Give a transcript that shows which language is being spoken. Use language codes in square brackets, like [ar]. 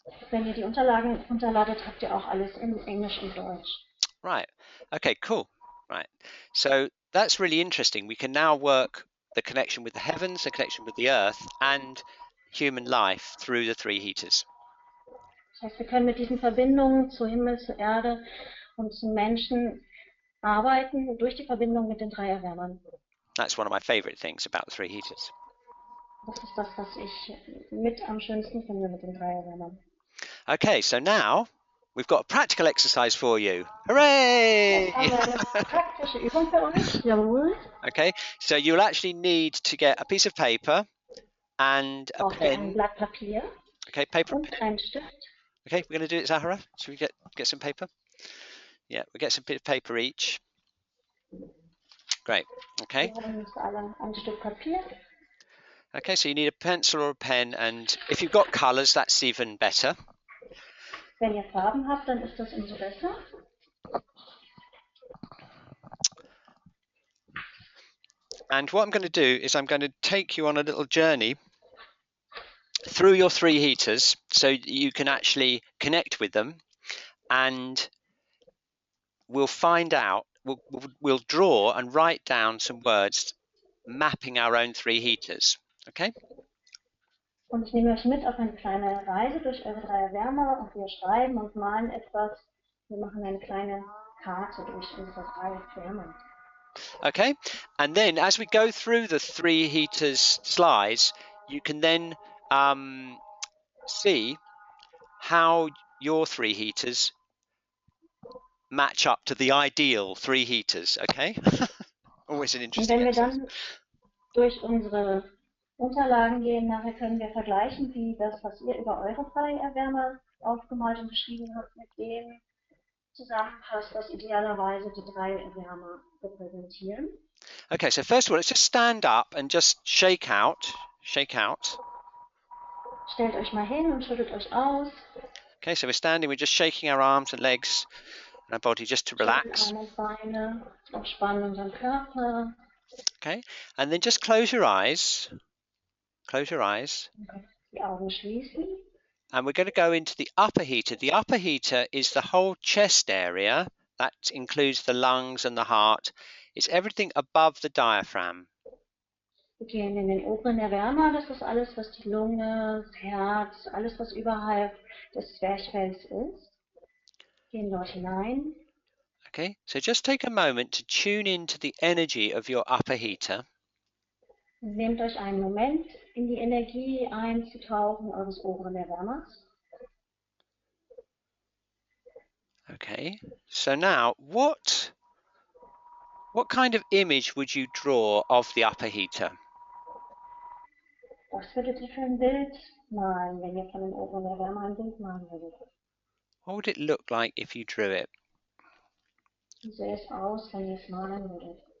[de] Wenn ihr die Unterlagen runterladet, habt ihr auch alles in Englisch und Deutsch. [en] Right. Okay, cool. Right. So that's really interesting. We can now work the connection with the heavens, the connection with the earth, and human life through the 3 heaters. [de] Das heißt, wir können mit diesen Verbindungen zu Himmel, zur Erde und zum Menschen arbeiten durch die Verbindung mit den 3 Erwärmern. [en] That's one of my favorite things about the 3 heaters. [de] Das ist das, was ich mit am schönsten finde mit den 3 Erwärmern. [en] Okay, so now we've got a practical exercise for you. Hooray! [de] Jetzt haben wir eine praktische Übung für euch. Jawohl. [en] Okay, so you'll actually need to get a piece of paper and a [de] Braucht ihr ein [en] pen. [de] Blatt Papier [en] Okay, paper and [de] und [en] pen. [de] einen Stift. [en] Okay, we're going to do it, Zahara. Should we get some paper? Yeah, we get some bit of paper each. Great. Okay. [de] Wir haben jetzt alle ein Stück Papier. [en] Okay, so you need a pencil or a pen, and if you've got colours, that's even better. [de] Wenn ihr Farben habt, dann ist das umso besser. [en] And what I'm going to do is I'm going to take you on a little journey through your 3 heaters so you can actually connect with them, and we'll find out, we'll draw and write down some words mapping our own 3 heaters. Okay? [de] Und ich nehme euch mit auf eine kleine Reise durch eure 3 Erwärmer und wir schreiben und malen etwas. Wir machen eine kleine Karte durch unsere 3 Erwärmer. [en] Okay, and then as we go through the 3 heaters slides, you can then see how your 3 heaters match up to the ideal 3 heaters, okay? Always an [de] Und [en] interesting [de] wenn wir [en] exercise. [de] dann durch unsere Unterlagen gehen, nachher können wir vergleichen, wie das, was ihr über eure Freierwärmer aufgemalt und beschrieben habt, mit dem zusammenpasst, was idealerweise die 3 Erwärmer repräsentieren. [en] Okay, so first of all, let's just stand up and just shake out. Shake out. [de] Stellt euch mal hin und schüttelt euch aus. [en] Okay, so we're standing, we're just shaking our arms and legs and our body just to [de] Schüttelt [en] relax. [de] Arme und Beine, entspannen unseren Körper. [en] Okay, and then just close your eyes. Close your eyes. [de] Die Augen schließen. [en] And we're going to go into the upper heater. The upper heater is the whole chest area. That includes the lungs and the heart. It's everything above the diaphragm. [de] Wir gehen in den oberen Erwärmer, das ist alles, was die Lunge, das Herz, alles, was überhalb des Zwerchfells ist. Gehen dort hinein. [en] Okay, so just take a moment to tune into the energy of your upper heater. [de] Nehmt euch einen Moment, in die Energie einzutauchen eures oberen Erwärmers. [en] Okay, so now what kind of image would you draw of the upper heater? [de] Was würdet ihr für ein Bild malen, wenn ihr von dem oberen Erwärmer ein Bild malen würdet? [en] What would it look like if you drew it? [de] Wie sähe es aus, wenn ihr es malen würdet?